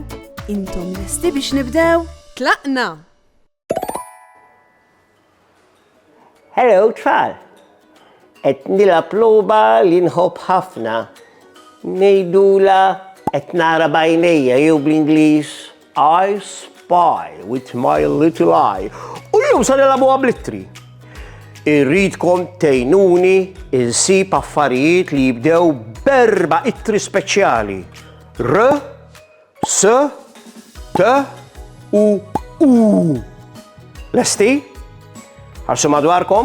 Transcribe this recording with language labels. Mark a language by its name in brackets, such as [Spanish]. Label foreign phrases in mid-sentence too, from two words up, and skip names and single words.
[Maltese] Intom lesti biex nibdew? Tlaqna! Hello, tfal. Qed nilgħab logħba li nħobb ħafna. Ngħidula qed nara b'għajnejja jew bl-Ingliż [English] I spy with my little eye. [Maltese] U jew sa nilagħbuha bl-ittri. Irridkom tgħinuni insib affarijiet li jibdew b'4 ittri speċjali. R, S, T, U, U. Lesti? Ħarsu madwarkom?